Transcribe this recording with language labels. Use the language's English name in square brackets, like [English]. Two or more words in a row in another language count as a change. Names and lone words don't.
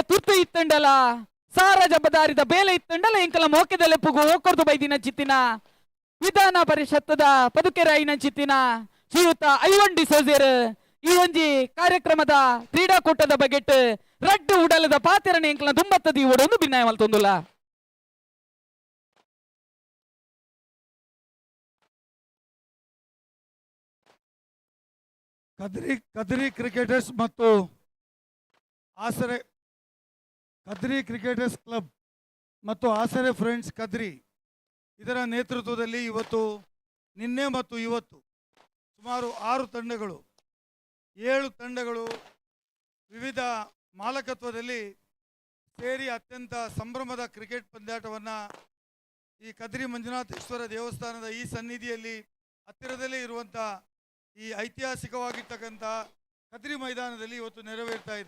[Tulu] ತುರ್ತು ಇತ್ತಂಡಲ ಸಾರ ಜಬದಾರಿದ ಬೇಲೆ ಇತ್ತಂಡಲ ಎಂಕಲ ಮೋಕೆದಲೆ ಪುಗು ಓಕೊರ್ದು ಬೈದಿನ ಚಿತ್ತಿನ ವಿಧಾನ ಪರಿಷತ್ತದ ಪದುಕೆರಾಯಿನ ಚಿತ್ತಿನ ಶ್ರೀಯುತ ಐವಂಡಿ ಸೋಜೇರ್ ಈ ಒಂಜಿ ಕಾರ್ಯಕ್ರಮದ ಕ್ರೀಡಾಕೂಟದ ಬಗೆಟ್ ರಡ್ಡು ಉಡಲದ ಪಾತೆರನೆ ಎಂಕಲ ದುಂಬತ್ತದಿ ಓಡೊಂದು ಭಿನ್ನಾಯ ಮಲ್ತೊಂದುಲ್ಲ [Kannada] ಕದ್ರಿ ಕ್ರಿಕೆಟರ್ಸ್ ಮತ್ತು ಆಸರೆ ಕದ್ರಿ ಕ್ರಿಕೆಟರ್ಸ್ ಕ್ಲಬ್ ಮತ್ತು ಆಸರೆ ಫ್ರೆಂಡ್ಸ್ ಕದ್ರಿ ಇದರ ನೇತೃತ್ವದಲ್ಲಿ ಇವತ್ತು ನಿನ್ನೆ ಮತ್ತು ಇವತ್ತು ಸುಮಾರು 6 ತಂಡಗಳು 7 ತಂಡಗಳು ವಿವಿಧ ಮಾಲಕತ್ವದಲ್ಲಿ ಸೇರಿ ಅತ್ಯಂತ ಸಂಭ್ರಮದ ಕ್ರಿಕೆಟ್ ಪಂದ್ಯಾಟವನ್ನು ಈ ಕದ್ರಿ ಮಂಜುನಾಥೇಶ್ವರ ದೇವಸ್ಥಾನದ ಈ ಸನ್ನಿಧಿಯಲ್ಲಿ ಹತ್ತಿರದಲ್ಲೇ ಇರುವಂಥ ಈ ಐತಿಹಾಸಿಕವಾಗಿರ್ತಕ್ಕಂಥ ಕದ್ರಿ ಮೈದಾನದಲ್ಲಿ ಇವತ್ತು ನೆರವೇರ್ತಾ ಇದೆ.